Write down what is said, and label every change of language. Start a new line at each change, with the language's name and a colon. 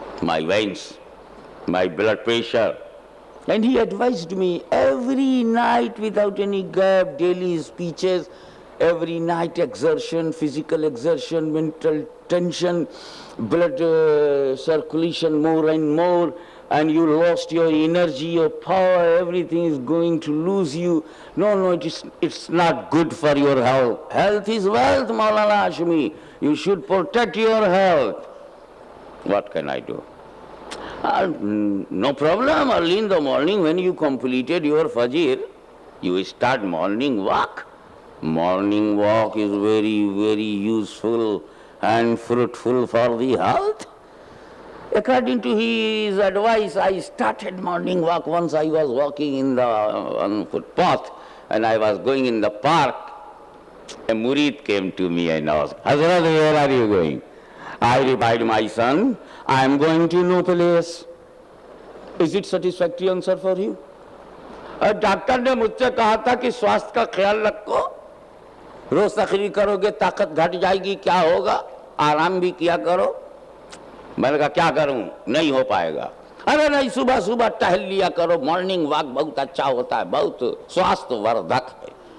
English: my veins, my blood pressure, and he advised me every night without any gap, daily speeches, every night exertion, physical exertion, mental tension, blood circulation more and more, and you lost your energy, your power, everything is going to lose you. No, it's not good for your health. Health is wealth, Maulana Hashmi. You should protect your health. What can I do? No problem. Early in the morning when you completed your Fajr, you start morning walk. Morning walk is very, very useful and fruitful for the health. According to his advice, I started morning walk. Once I was walking on footpath and I was going in the park. A murid came to me and asked, Hazrat, where are you going? I replied, my son, I am going to no place. Is it satisfactory answer for you?
Urdu: Doctor نے مجھ سے کہا تھا کہ سواستھ کا خیال رکھو، روز تقریر کرو گے طاقت گھٹ جائے گی، کیا ہوگا؟ آرام بھی کیا کرو۔ میں نے کہا کیا کروں؟ نہیں ہو پائے گا۔ ارے نہیں، صبح صبح ٹہل لیا کرو، مارننگ واک بہت اچھا ہوتا ہے، بہت سواستھ وردھک ہے،